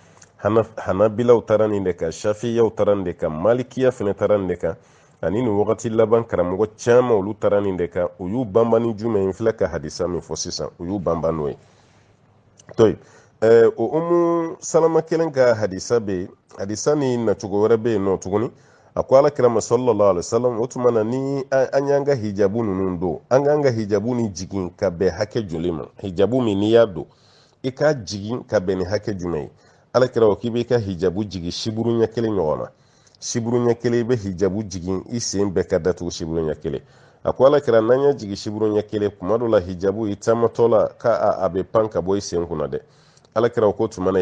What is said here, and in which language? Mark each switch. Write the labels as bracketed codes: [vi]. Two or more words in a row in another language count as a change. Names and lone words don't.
[bm] hanabilaw taara nin de kan shafiyaw taara nin de kan malikiya fɛnɛ taara nin de kan ani nin wagati laban karamɔgɔ caman olu taara nin de kan u y'u banba ni jumɛn ye filɛ ka hadisa min fɔ sisan u y'u banba n'o ye toyi o umu salama kelen ka hadisa bɛ yen hadisa ni nacogo wɛrɛ bɛ yen nɔ tuguni a ko alakira ma [ar] صلى الله عليه وسلم [bm] o tuma na ni an y'an ka hijabu ninnu don an k'an ka hijabu ni jigin ka bɛn hakɛ joli ma hijabu min n'i y'a don i k'a jigin ka bɛn ni hakɛ jumɛn ye alakira ko k'i b'i ka hijabu jigin siburu ɲɛ kelen ɲɔgɔn na siburu ɲɛ kelen i bɛ hijabu jigin i sen bɛɛ ka datugu siburu ɲɛ kelen a ko alakira n'an y'a jigin siburu ɲɛ kelen kuma dɔ la hijabu i taamatɔ la k'a bɛ pan ka bɔ i sen kunna dɛ alakira ko tuma na i